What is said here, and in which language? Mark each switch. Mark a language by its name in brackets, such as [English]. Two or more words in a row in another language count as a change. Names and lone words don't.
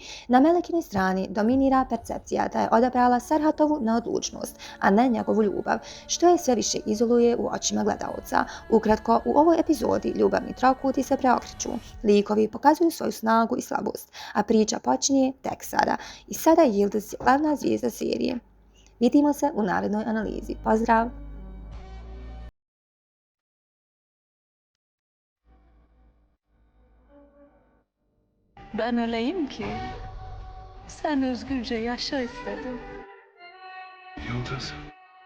[Bosnian] Na Melekinoj strani dominira percepcija da je odabrala Serhatovu neodlučnost, a ne njegovu ljubav, što je sve više izoluje u očima gledaoca. Ukratko, u ovoj epizodi ljubavni trokuti se preokreću. Likovi pokazuju svoju snagu i slabost, a priča počinje tek sada. I sada je Yıldız glavna zvijezda serije. Vidimo se u narednoj analizi. Pozdrav! [Turkish] Ben öleyim ki sen özgürce yaşa istedim. Yıldız.